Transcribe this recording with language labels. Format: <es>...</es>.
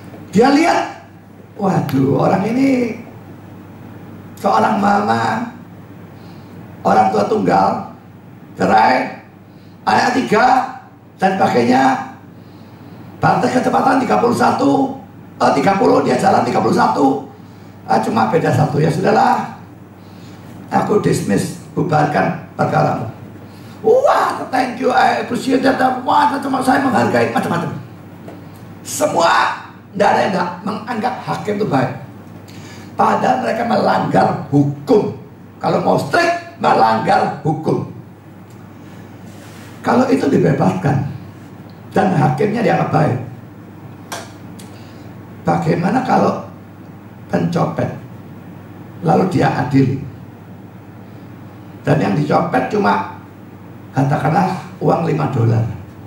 <id>Dia lihat, waduh, orang ini seorang mama, orang tua tunggal, cerai, anak 3 dan sebagainya, batas kecepatan 30, dia jalan 31, cuma beda 1, ya sudahlah, aku dismiss, bubarkan perkaramu.</id> <en>Wah, thank you, I appreciate that.</en> <id>Wah, cuma saya menghargai macam-macam. Semua tidak ada yang tidak menganggap hakim itu baik. Padahal mereka melanggar hukum. Kalau mau strict, melanggar hukum. Kalau itu dibebaskan dan hakimnya dianggap baik, bagaimana kalau pencopet lalu dia adili, dan yang dicopet cuma katakanlah uang $5?</id>